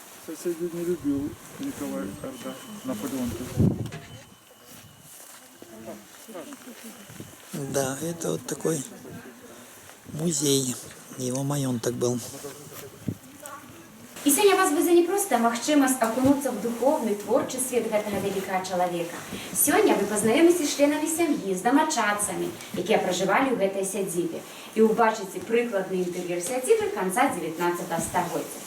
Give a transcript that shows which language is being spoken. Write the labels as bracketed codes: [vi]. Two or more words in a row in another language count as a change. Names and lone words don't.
[ru] соседей не любил Николай, когда Наполеон. Да, это вот такой музей. Его маёнтак был. [be] І сёння вас будзе не проста магчымасць акунуцца в духовны творчы свет гэтага вялікага чалавека. Сёння вы пазнаёміце з членамі сям'і, з дамачадцамі, якія пражывалі ў гэтай сядзібе, і ўбачыце прыкладны інтэр'ер сядзібы канца 19 стагоддзя.